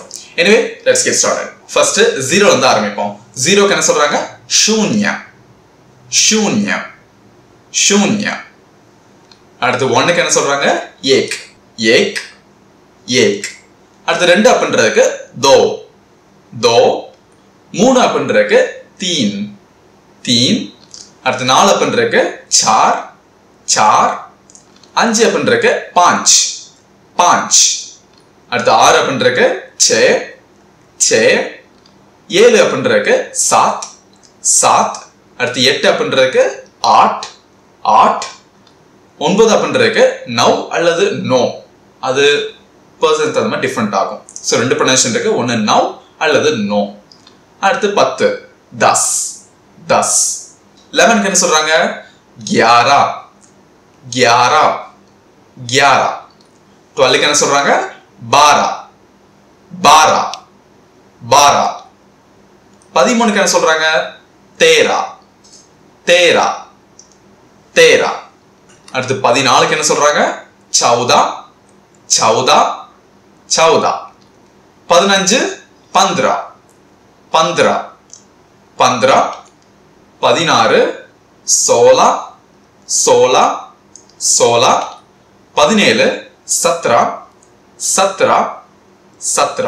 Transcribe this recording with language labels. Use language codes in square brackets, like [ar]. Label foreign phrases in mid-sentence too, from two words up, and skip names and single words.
[en] anyway let's get started. [ta] ஃபர்ஸ்ட் 0 வந்து ஆரம்பிப்போம். 0க்கு என்ன சொல்றாங்க? [hi] शून्य शून्य शून्य. [ta] அடுத்து 1க்கு என்ன சொல்றாங்க? [hi] एक एक एक. [ta] அடுத்து 2 அப்படின்றதுக்கு [hi] दो दो. [ta] 3 அப்படின்றதுக்கு [hi] तीन तीन. [ta] அடுத்து 4 அப்படின்றதுக்கு [hi] चार चार. [ta] 5 அப்படின்றதுக்கு [hi] पांच पांच. [ta] அடுத்து 6 அப்படின்றதுக்கு [hi] छह छह. [ta] 7 அப்படின்றதுக்கு [hi] सात सात. [ta] அடுத்து 8 அப்படின்றதுக்கு [hi] आठ आठ. [ta] 9 அப்படின்றதுக்கு नौ அல்லது नो. அது पर्सन தகுந்த மாதிரி டிஃபரெண்ட் ஆகும். ஸோ ரெண்டு ப்ரொனன்சியேஷன் இருக்கு, ஒன்று नौ அல்லது नो. அடுத்து 10 [hi] दस दस. [ta] 11க்கு என்ன சொல்றாங்க? ग्यारह ग्यारह ग्यारह. 12க்கு என்ன சொல்றாங்க? बारह बारह बारह. 13க்கு என்ன சொல்றாங்க? तेरह तेरह तेरह. அடுத்து 14க்கு என்ன சொல்றாங்க? चौदह चौदह चौदह. [hi] 15 पंद्रह पंद्रह पंद्रह. 16 सोलह सोलह सोलह. 17 सत्रह सत्रह सत्रह.